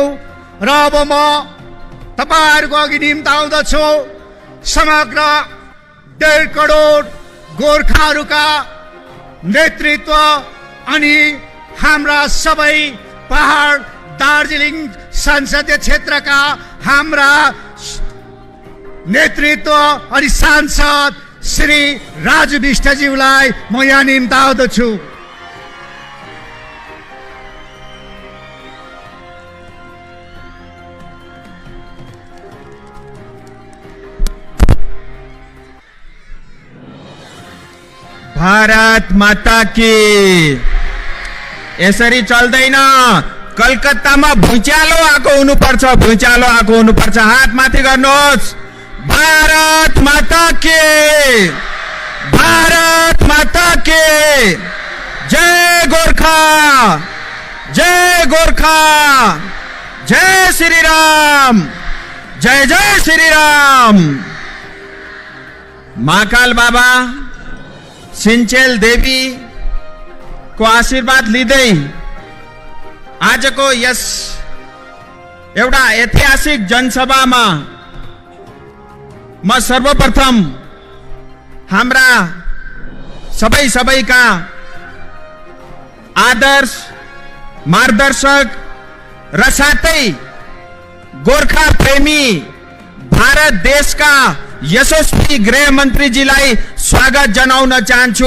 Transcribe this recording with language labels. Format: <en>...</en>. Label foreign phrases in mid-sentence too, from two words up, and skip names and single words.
<ne>र अब म तपाईहरूको अघि निम्ताउँदछु समग्र 1.5 करोड गोर्खाहरूका नेतृत्व अनि हाम्रा सबै पहाड दार्जिलिङ संसदीय क्षेत्रका हाम्रा नेतृत्व अनि सांसद श्री राजु विष्टज्यूलाई म यहाँ निम्ताउँदछु।</ne> <hi>भारत माता की।</hi> <ne>यसरी चल्दैन। कलकत्तामा भुइँचालो आएको हुनुपर्छ, भुइँचालो आएको हुनुपर्छ। हात माथि गर्नुहोस्।</ne> <hi>भारत माता के, भारत माता के। जय गोर्खा, जय गोर्खा, जय श्री राम, जय जय श्री राम।</hi> <ne>महाकाल बाबा सिन्चेल देवी को आशीर्वाद लिँदै आजको यस एउटा ऐतिहासिक जनसभामा म सर्वप्रथम हाम्रा सबैका आदर्श मार्गदर्शक र साथै गोर्खा प्रेमी भारत देशका यशस्वी गृहमन्त्रीजीलाई स्वागत जनाउन चाहन्छु।</ne>